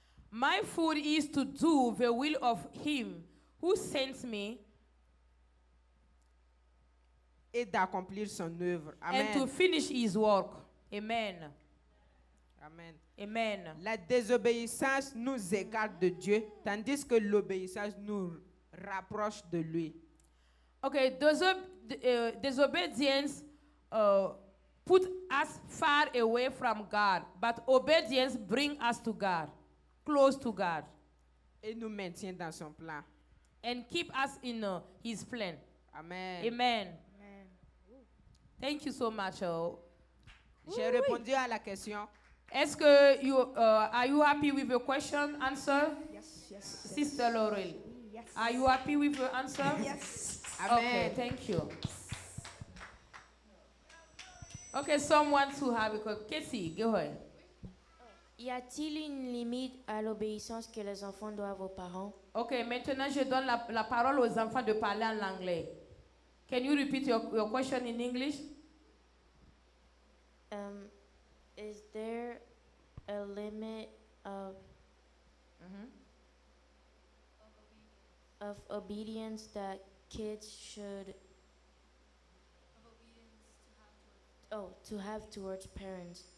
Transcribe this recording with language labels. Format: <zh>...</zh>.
<en>my food is to do the will of him who sent me</en> <fr>Et d'accomplir son œuvre.</fr> <en>and to Amen. finish his work. Amen. Amen. Amen.</en> <fr>La désobéissance nous écarte de Dieu, tandis que l'obéissance nous rapproche de lui.</fr> <en>Okay, disobedience put us far away from God, but obedience brings us to God, close to God,</en> <fr>Et nous maintient dans son plan.</fr> <en>and keep us in his plan. Amen. Amen. Thank you so much.</en> <fr>J'ai répondu à la question. Est-ce que</fr> <en>are you happy with your question answer? Yes, yes. Sister Laurel, Yes. are you happy with your answer? Yes. Okay, Amen. thank you. Okay, someone to have a question. Casey, go ahead.</en> <fr>Y a-t-il une limite à l'obéissance que les enfants doivent aux parents? Ok, maintenant je donne la parole aux enfants de parler en anglais.</fr> <en>Can you repeat your question in English? Is there a limit of obedience that kids should to have towards parents?</en>